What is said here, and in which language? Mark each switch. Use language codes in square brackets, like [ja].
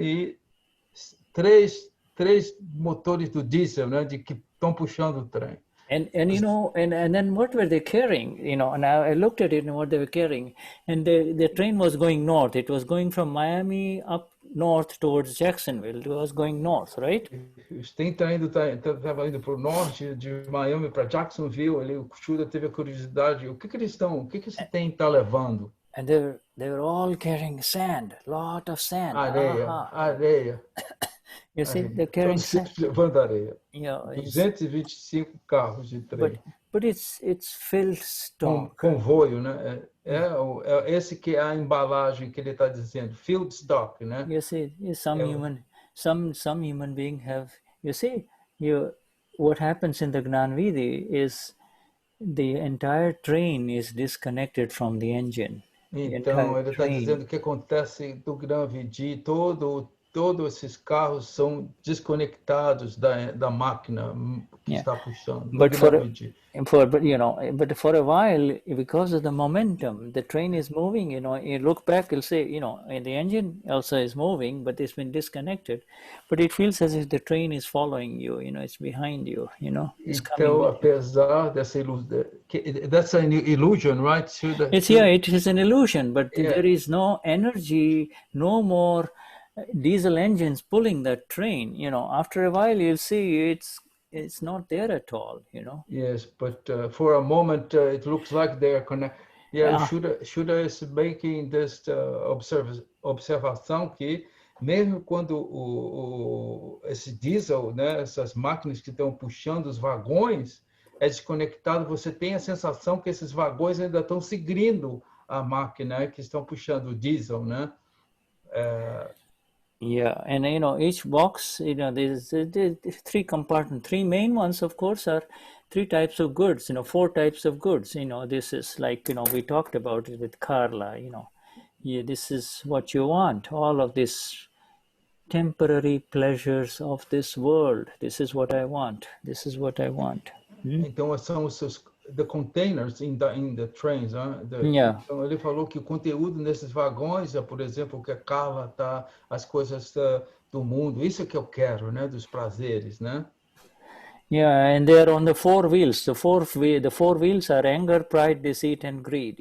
[pt] E três motores do diesel, né? De que estão puxando o trem. [en] And then what were they carrying? And I looked at it and what they were carrying, and the train was going north. It was going from Miami up north towards Jacksonville. It was going north, right? [pt] Os trem estava indo para o norte, de Miami para Jacksonville. O Shuddha teve a curiosidade, o que esse trem está levando? [en] And they were all carrying sand, lot of sand. [pt] Areia. [en] You see, they're carrying sand. [pt] Levando areia. 225 carros de trem. [en] But it's filled stock. [pt] Convoio, né? É esse que é a embalagem que ele está dizendo, filled stock, né? [en] You see, some human being have. You see, what happens in the Gnanvidi is the entire train is disconnected from the engine. Então ele está dizendo que acontece do Gnanvidi, todos esses carros são desconectados da máquina que está puxando. But for a while, because of the momentum, the train is moving. You look back, you'll say, and the engine also is moving, but it's been disconnected. But it feels as if the train is following you. It's behind you. It's [pt] então, apesar dessa ilusão, [en] that's an illusion, right? It is an illusion, but there is no energy, no more diesel engines pulling that train. After a while you'll see it's not there at all. Yes, but for a moment it looks like they are connected. [pt] Shuddha [en] is making this [pt] observação que mesmo quando esse diesel, né, essas máquinas que estão puxando os vagões é desconectado, você tem a sensação que esses vagões ainda estão seguindo a máquina que estão puxando o diesel, né? [en] Yeah, and each box, there's three compartments. Three main ones, of course, are three types of goods. 4 types of goods. This is like we talked about it with Carla. This is what you want. All of this temporary pleasures of this world. This is what I want. This is what I want. [pt] Então são os [en] the containers in the trains, [pt] Então ele falou que o conteúdo nesses vagões é, por exemplo, o que a Carla tá, as coisas do mundo, isso que eu quero, né, dos prazeres, né? [en] Yeah, and they're on the 4 wheels. The four wheels are anger, pride, deceit, and greed.